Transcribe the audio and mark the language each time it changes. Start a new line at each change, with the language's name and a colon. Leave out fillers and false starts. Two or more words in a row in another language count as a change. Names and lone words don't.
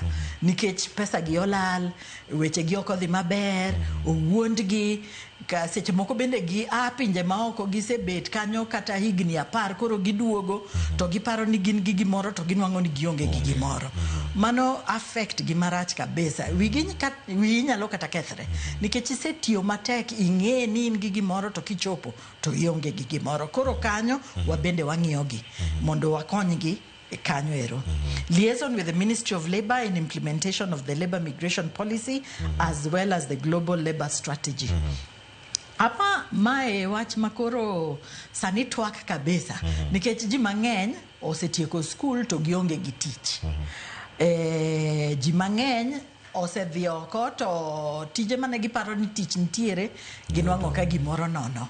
Luo (Kenya and Tanzania): Nikech pesa gi olal, weche gi ok odhi maber, owuondgi, ka seche moko bende gi pinje maoko gisebet kanyo kata higni 10, koro giduogo to giparo ni gin gi gimoro to ginwang'o ni gionge gi gimoro. Mano affect gi marach kabisa. Wi nyalo kata kethre. Nikech isetiyo matek, ing'e ni in gi gimoro to kichopo to ionge gi gimoro. Koro kanyo wabende wang'iyogi mondo wakonygi kanyo ero.
English: Liaison with the Ministry of Labor in implementation of the labor migration policy as well as the global labor strategy.
Luo (Kenya and Tanzania): Apa mae wach makoro sani twak kabisa. Nikech ji mang'eny osetieko skul to gionge gi tich. Ji mang'eny osedhi oko to tije mane giparo ni tich nitiere ginwang'o ka gimoro nono.